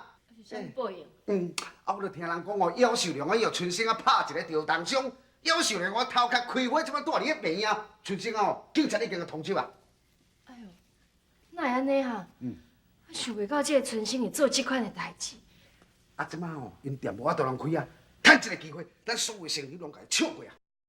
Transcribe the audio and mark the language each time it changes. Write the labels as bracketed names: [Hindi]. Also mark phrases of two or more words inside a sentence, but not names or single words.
[Min Nan Chinese] 是啥物报应？我著听人讲哦，姚秀良啊，要春生啊拍一个吊灯箱，姚秀良我头壳开花，即摆带你去病啊！春生哦，警察已经通缉啊！哎呦，哪会安尼哈？我想袂到这个春生会做这款的代志。啊，即摆哦，因店无法度通开啊，趁一个机会，咱所有生意拢甲伊抢过啊！